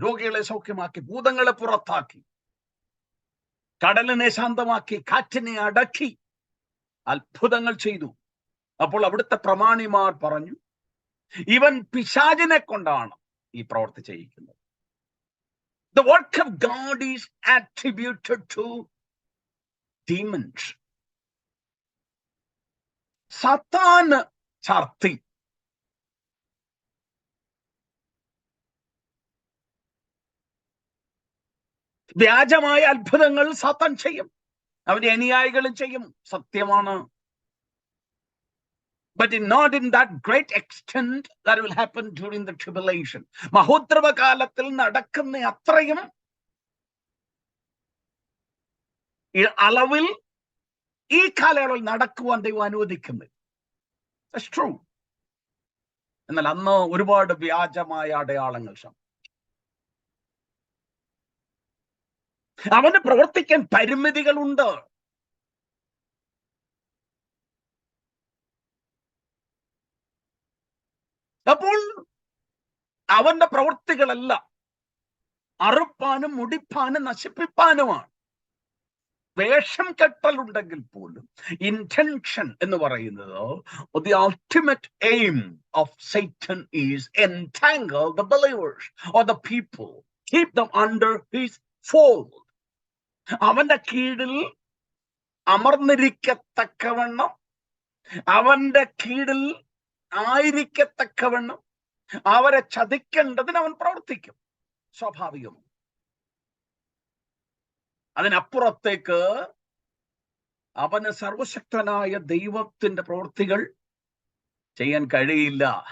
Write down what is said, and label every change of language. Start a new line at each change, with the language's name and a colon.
Malayalam: രോഗികളെ സൗഖ്യമാക്കി, ഭൂതങ്ങളെ പുറത്താക്കി, കടലിനെ ശാന്തമാക്കി, കാറ്റിനെ അടക്കി, അത്ഭുതങ്ങൾ ചെയ്തു. അപ്പോൾ അവിടുത്തെ പ്രമാണിമാർ പറഞ്ഞു, ഇവൻ പിശാചിനെ കൊണ്ടാണ് ഈ പ്രവൃത്തി ചെയ്യിക്കുന്നത്.
English: The work of God is attributed to demons.
Malayalam: സാത്താൻ ചാർത്തി വ്യാജമായ അത്ഭുതങ്ങൾ സാത്താൻ ചെയ്യും, അവന്റെ അനുയായികളും ചെയ്യും, സത്യമാണ്.
English: But not in that great extent that will happen during the tribulation.
Malayalam: മഹോദ്രവ കാലത്തിൽ നടക്കുന്ന അത്രയും അളവിൽ ഈ കാലയളവിൽ നടക്കുവാൻ ദൈവം അനുവദിക്കുന്നത്.
English: That's true.
Malayalam: എന്നാൽ അന്ന് ഒരുപാട് വ്യാജമായ അടയാളങ്ങൾ അവന് പ്രവർത്തിക്കാൻ പരിമിതികളുണ്ട്. അപ്പോൾ അവന്റെ പ്രവൃത്തികളല്ല അറുപ്പാനും മുടിപ്പാനും നശിപ്പിപ്പാനുമാണ്. വേഷം കെട്ടലുണ്ടെങ്കിൽ പോലും ഇന്റൻഷൻ എന്ന് പറയുന്നത്,
English: the ultimate aim of Satan is entangle the believers or the people, keep them under his fold.
Malayalam: അവന്റെ കീഴിൽ അമർന്നിരിക്കത്തക്കവണ്ണം, അവന്റെ കീഴിൽ ആയിരിക്കത്തക്കവണ്ണം അവരെ ചതിക്കേണ്ടതിന് അവൻ പ്രവർത്തിക്കും, സ്വാഭാവികം. അതിനപ്പുറത്തേക്ക് അവന് സർവശക്തനായ ദൈവത്തിന്റെ പ്രവൃത്തികൾ ചെയ്യാൻ കഴിയില്ല.